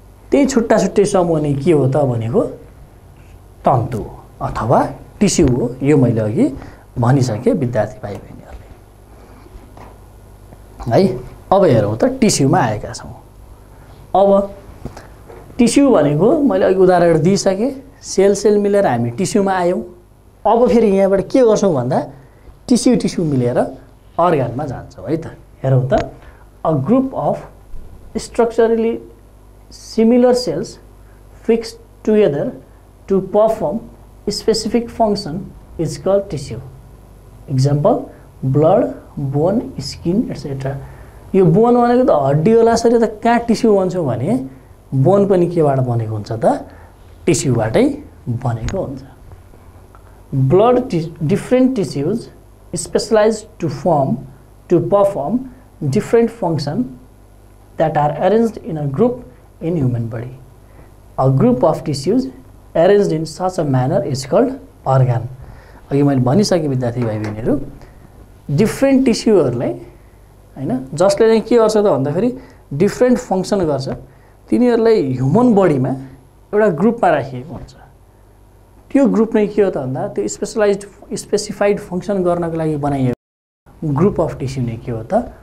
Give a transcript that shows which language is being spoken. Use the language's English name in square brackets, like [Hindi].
[Nepali] त्यही छुट्टा छुट्टै समूह नै के हो त भनेको? तन्तु अथवा टिस्यु हो। यो मैले अघि भनिसकेँ विद्यार्थी भाइ बहिनीहरूले है। अब हेरौँ त टिस्युमा आएका छौँ। अब टिस्यु भनेको मैले अघि उदाहरण दिइसकेँ। सेल सेल मिलेर हामी टिस्युमा आयौँ। अब फेरि यहाँबाट के गर्छौँ भन्दा टिस्यु टिस्यु मिलेर अर्गानमा जान्छौँ है त। हेरौँ त [English] A group of structurally similar cells fixed together to perform specific function is called tissue. Example blood, bone, skin etcetera. [Nepali] यो बोन भनेको त हड्डी होला सरी त कहाँ टिस्यु भन्छौँ भने बोन पनि केबाट बनेको हुन्छ त? टिस्युबाटै बनेको हुन्छ। [English] Blood different tissues specialized to perform different functions that are arranged in a group in human body. A group of tissues arranged in such a manner is called organ. [Nepali] अघि मैले भनिसकेँ विद्यार्थी भाइ बहिनीहरू, डिफ्रेन्ट टिस्युहरूलाई हैन जसले चाहिँ के गर्छ त भन्दाखेरि डिफ्रेन्ट फङ्सन गर्छ, तिनीहरूलाई ह्युमन बडीमा एउटा ग्रुपमा राखिएको हुन्छ। त्यो ग्रुप नै के हो त भन्दा त्यो स्पेसिफाइड फङ्सन गर्नको लागि बनाइएको ग्रुप अफ टिस्यु नै के हो त?